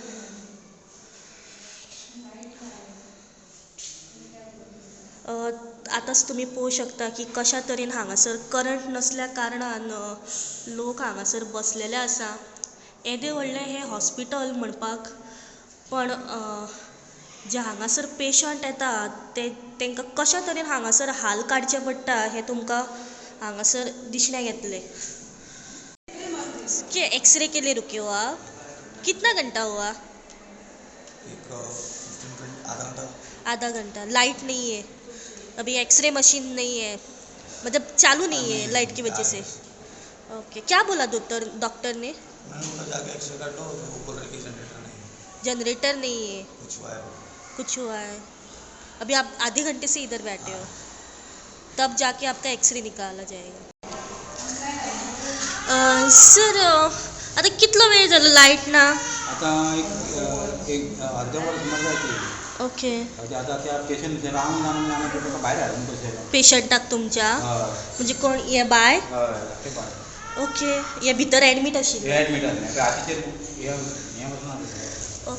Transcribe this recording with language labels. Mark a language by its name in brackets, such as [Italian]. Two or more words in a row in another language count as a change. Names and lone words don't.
[Konkani] आतांच तुमी पळोवं शकता की कशा तरेन हांगासर करंट नसल्या कारणान लोक हांगासर बसलेले आसा. येदें व्हडलें हें हॉस्पिटल म्हणपाक, पण जे हांगासर पेशंट येतात तांकां कशा तरेन हांगासर हाल काडचे पडटा हें तुमकां हांगासर दिसण्याक येतलें. [Hindi] एक्सरे के लिए रुके हो आप? कितना घंटा हुआ? आधा घंटा. लाइट नहीं है अभी, एक्सरे मशीन नहीं है, मतलब चालू नहीं है लाइट की वजह से. ओके. क्या बोला डॉक्टर ने? एक्सरे काटो, ऊपर रखी जनरेटर नहीं है, कुछ हुआ है. अभी आप आधे घंटे से इधर बैठे हो, तब जाके आपका एक्सरे निकाला जाएगा. [Konkani] सर आता कितलो वेळ जालो लायट ना? आता एक अर्धे वर सुमार जातली. ओके. आता त्या पेशंट रावन जावन आमी भायर हाडून बसयला. पेशंटाक तुमच्या? म्हणजे कोण हे बाय? ते बाय. ओके. हे भितर एडमीट आशिल्ले? एडमीट जाल्ले. रातीचेर हे वचून आसले.